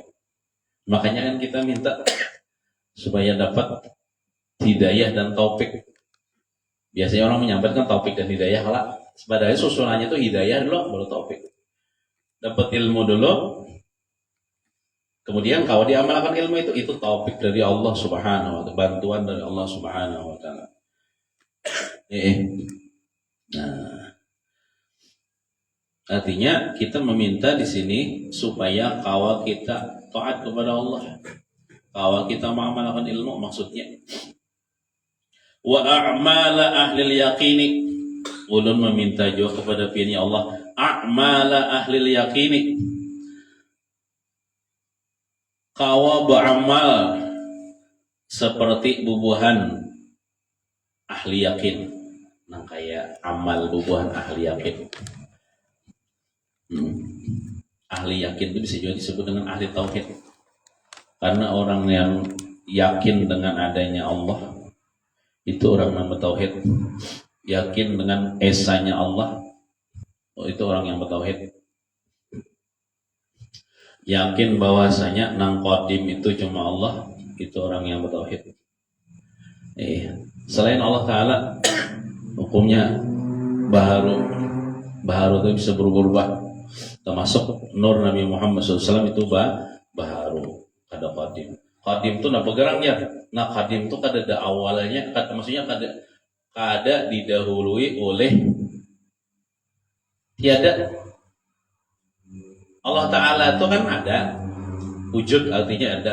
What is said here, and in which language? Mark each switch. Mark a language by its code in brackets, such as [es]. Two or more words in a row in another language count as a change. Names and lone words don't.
[id] Makanya kan kita minta supaya dapat hidayah dan taufik. Biasanya orang menyampaikan taufik dan hidayah lah. Sebenarnya susunannya itu hidayah dulu baru taufik. Dapat ilmu dulu, kemudian kalau diamalkan ilmu itu taufik dari Allah [ar] سبحانه وتعالى, [id] bantuan dari Allah [ar] سبحانه وتعالى. [id] Nah, artinya kita meminta di sini supaya kawal kita taat kepada Allah, kawal kita mengamalkan ilmu, maksudnya [ar] وأعمال أهل اليقين. [id] Ulun meminta juga kepada pihaknya Allah, [ar] أعمال أهل اليقين, [id] kawa beramal seperti bubuhan ahli yakin. Nah kayak amal bubuhan ahli yakin. Ahli yakin itu bisa juga disebut dengan ahli tauhid. Karena orang yang yakin dengan adanya Allah itu orang yang bertauhid. Yakin dengan esanya Allah, itu orang yang bertauhid. Yakin bahwasanya nang qadim itu cuma Allah, itu orang yang bertauhid. Selain Allah Ta'ala, hukumnya baharu itu bisa berubah-ubah. Termasuk nur Nabi Muhammad SAW itu baharu, kada qadim. Qadim itu napa gerangnya? Nah qadim itu kada ada awalnya, maksudnya kada didahului oleh tiada. Allah Ta'ala itu kan ada, wujud artinya ada.